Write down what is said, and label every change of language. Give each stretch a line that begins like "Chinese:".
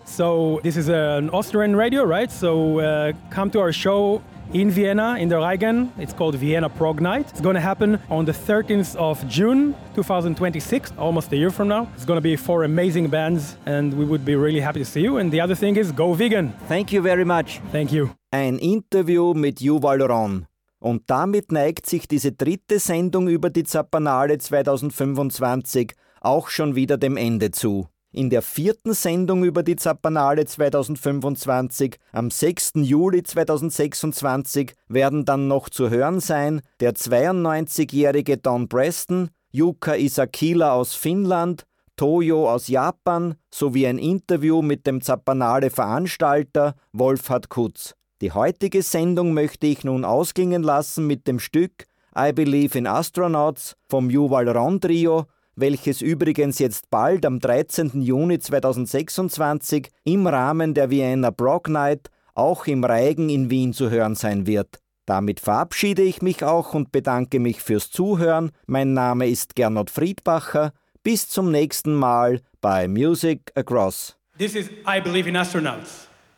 English: So this is an Austrian radio, right? So come to our show in Vienna, in the Reigen. It's called Vienna Prog Night. It's going to happen on the 13th of June 2026, almost a year from now. It's going to be four amazing bands, and we would be really happy to see you. And the other thing is, go vegan. Thank you very much. Thank you.
German: Ein Interview mit Yuval Ron. Und damit neigt sich diese dritte Sendung über die Zapanale 2025 auch schon wieder dem Ende zu. In der vierten Sendung über die Zapanale 2025 am 6. Juli 2026 werden dann noch zu hören sein der 92-jährige Don Preston, Yuka Isakila aus Finnland, Toyo aus Japan sowie ein Interview mit dem Zapanale-Veranstalter Wolfhard Kutz. Die heutige Sendung möchte ich nun ausklingen lassen mit dem Stück I Believe in Astronauts vom Yuval Ron Trio, welches übrigens jetzt bald am 13. Juni 2026 im Rahmen der Vienna Prog Night auch im Reigen in Wien zu hören sein wird. Damit verabschiede ich mich auch und bedanke mich fürs Zuhören. Mein Name ist Gernot Friedbacher. Bis zum nächsten Mal bei Music Across.
English: This is I Believe in Astronauts.